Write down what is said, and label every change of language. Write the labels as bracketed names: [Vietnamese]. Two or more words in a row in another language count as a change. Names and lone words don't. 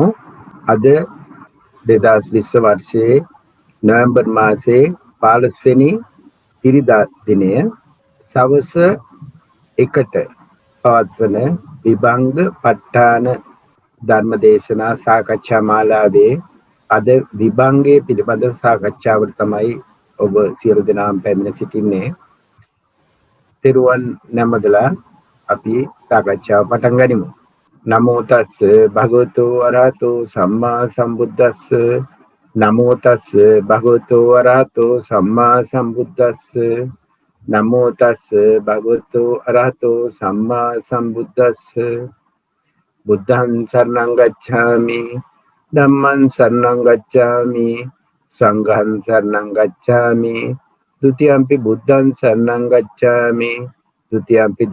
[Sinhala] අද 2020 වර්ෂයේ නොවැම්බර් මාසයේ 15 වෙනි ඉරිදා දිනය සවස 1ට පවත්වන විභංග ප ဋ ාණ ධර්මදේශනා සාකච්ඡා මාලාවේ අද විභංගයේ පිළිබඳව සාකච්ඡාවට තමයි ඔබ සියලු දෙනාම පැමිණ සිටින්නේ. තෙරුවන් නමදලා අපි සාකච්ඡාව පටන් ගනිමු. [Pali] නමෝ තස්ස භගවතු අරහතෝ සම්මා සම්බුද්දස්ස. නමෝ තස්ස භගවතු අරහතෝ සම්මා සම්බුද්දස්ස. නමෝ තස්ස භගවතු අරහතෝ සම්මා සම්බුද්දස්ස. බුද්ධං සරණං ගච්ඡාමි ධම්මං සරණං ගච්ඡාමි සංඝං සරණං ගච්ඡාමි ဒုတိယံ පි බුද්ධං සරණං ගච්ඡාමි ဒုတိယံ පි